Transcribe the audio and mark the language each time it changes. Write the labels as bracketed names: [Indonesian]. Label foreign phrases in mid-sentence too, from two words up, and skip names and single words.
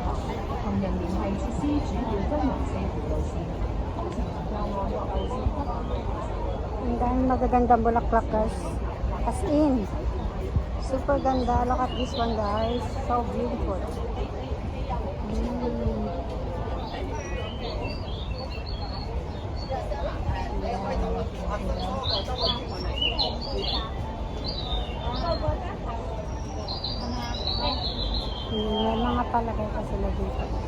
[Chinese] 行人連繫設施主要分為4條路線，通常能夠按各路線分。 [Filipino] Ang dami magagandang bulaklak guys. [English] As in, [Filipino] super ganda. [English] Look at this one guys. So beautiful. [Filipino] May mga palagay pa sila dito.